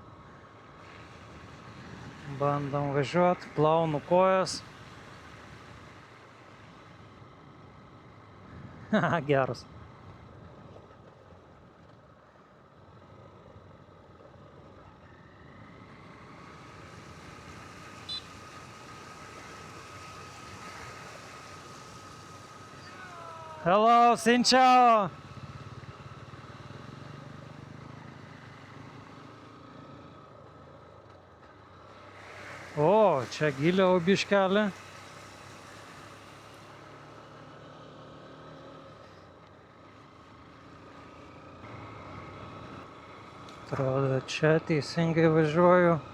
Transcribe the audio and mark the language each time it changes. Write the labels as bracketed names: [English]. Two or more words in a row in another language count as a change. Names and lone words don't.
[Lithuanian] Bandom važiuoti, plaunu kojas. Geras. [Vietnamese] Hello, xin chào. [Lithuanian] O, čia giliau biškelį. Atrodo, čia teisingai važiuoju.